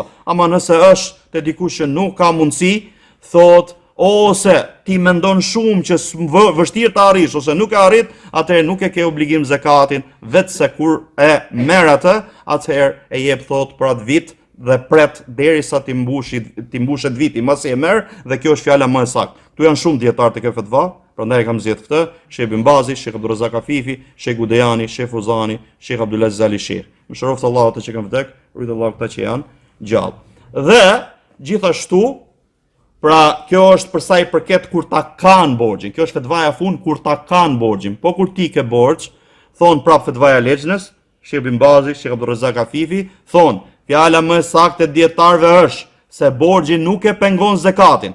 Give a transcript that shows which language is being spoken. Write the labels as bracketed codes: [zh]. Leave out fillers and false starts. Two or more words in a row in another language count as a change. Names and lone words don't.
[sq] Ama nëse është te dikush që nuk ka mundësi, thot, ose ti mendon shumë që vështirë ta arrish ose nuk e arrit, atëherë nuk e ke obligim zakatin, vetëse kur e merr atë, atëherë e jep thot për atë vit dhe pret derisa ti mbushet viti, masi e merr, dhe kjo është fjala më e saktë. Tu janë shumë dietar të kjo fetva, prandaj kam zgjedh këtë, Sheikh Bin Bazi, Sheikh Abdulrazak Afifi, Sheikh Gudejani, Sheikh Fuzani, Sheikh Abdulaziz Ali Sheikh. Më shëroft Allahu ata që kanë vdek, rrit Allahu ata që janë gjallë. Dhe gjithashtu, pra kjo është për sa i përket kur ta kanë borxhin. Kjo është fetvaja fund kur ta kanë borxhin. Po kur ti ke borxh, thon prap fetvaja Lexhnes, Sheikh Bin Bazi, Sheikh Abdulrazak Afifi, thon, fjala më e saktë e dietarëve është se borxhi nuk e pengon zakatin.